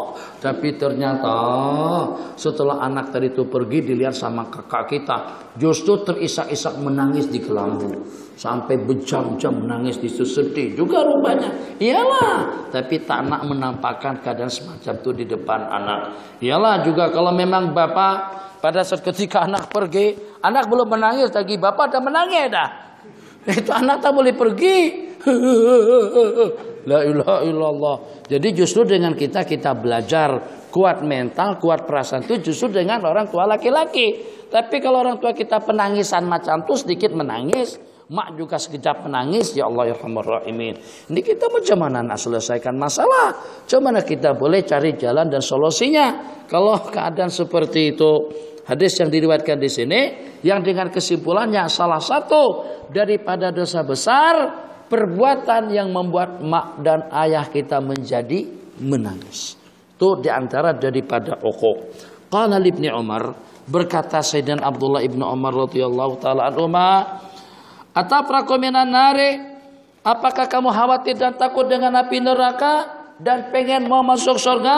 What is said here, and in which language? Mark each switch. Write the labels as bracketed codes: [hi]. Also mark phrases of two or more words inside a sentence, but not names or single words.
[ms] Tapi ternyata setelah anak tadi itu pergi, dilihat sama kakak kita, justru terisak-isak menangis di kelambu. Sampai berjam-jam menangis di situ, sedih juga rupanya. Iyalah, tapi tak nak menampakkan keadaan semacam itu di depan anak. Iyalah juga kalau memang bapak pada saat ketika anak pergi, anak belum menangis lagi, bapak dah menangis dah. Itu anak tak boleh pergi. [ar] لا إله إلا الله. [ms] Jadi justru dengan kita belajar kuat mental, kuat perasaan itu justru dengan orang tua laki-laki. Tapi kalau orang tua kita penangisan macam itu, sedikit menangis, mak juga sekejap menangis, [ar] يا الله يا رحمن رحيم. [ms] Ini kita macam mana nak selesaikan masalah? Macam mana kita boleh cari jalan dan solusinya? Kalau keadaan seperti itu, hadis yang diriwayatkan di sini, yang dengan kesimpulannya salah satu daripada dosa besar, perbuatan yang membuat mak dan ayah kita menjadi menangis. Itu diantara daripada uquq. Qala Ibnu Umar, berkata Sayyidina Abdullah ibnu Umar [ar] رضي الله تعالى عنهما, أتفرق من النار, [ms] apakah kamu khawatir dan takut dengan api neraka dan pengen mau masuk surga?